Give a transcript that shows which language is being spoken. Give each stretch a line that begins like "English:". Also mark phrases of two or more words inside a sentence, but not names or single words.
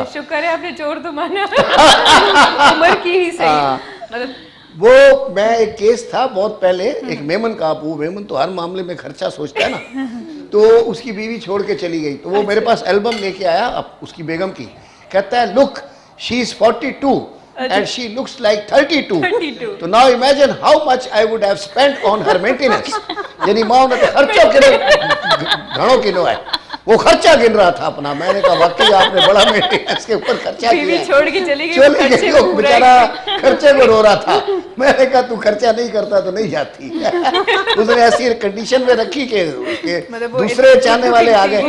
Hindi: शुक्र है आपने चोर तो माना। उम्र की ही सही, हाँ। मतलब वो मैं एक केस था बहुत पहले, एक मेमन का, वो मेमन तो हर मामले में खर्चा सोचता है ना, तो उसकी बीवी छोड़ के चली गई, तो वो मेरे पास एल्बम लेके आया अब उसकी बेगम की, कहता है
English: look she is 42 and she looks like 32.
Hindi: 32. तो
English: now imagine how much I would have spent on her maintenance.
Hindi: यानी माँ ने खर्चा किनो घणो किनो है, वो खर्चा गिन रहा था अपना। मैंने कहा वाकई आपने बड़ा मेंटेनेंस के ऊपर खर्चा बीवी किया है। छोड़ के चली गई, चली खर्चे गई, को वो पूरा बेचारा खर्चे को रो रहा था। मैंने कहा तू खर्चा नहीं करता तो नहीं जाती। उसने ऐसी कंडीशन में रखी कि मतलब वो दूसरे चाहने वाले आ गए।